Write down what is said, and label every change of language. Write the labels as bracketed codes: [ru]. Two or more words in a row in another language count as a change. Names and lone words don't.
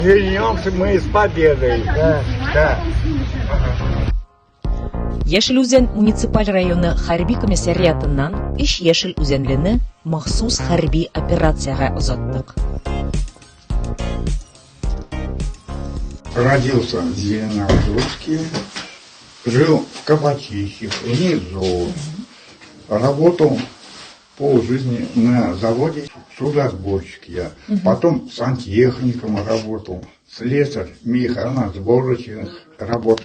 [ru] Вернемся мы с победой. Да. [tt] Яшел Үзән муниципаль районы хәрби комиссариатыннан иш Яшел Үзәнлене махсус хәрби операцияга озаттык. [ru] Родился в Зеленодольске, жил в Кабачище, внизу. Работал полжизни на заводе судосборщик я. Потом сантехником работал. Слесарь, механосборочных работ.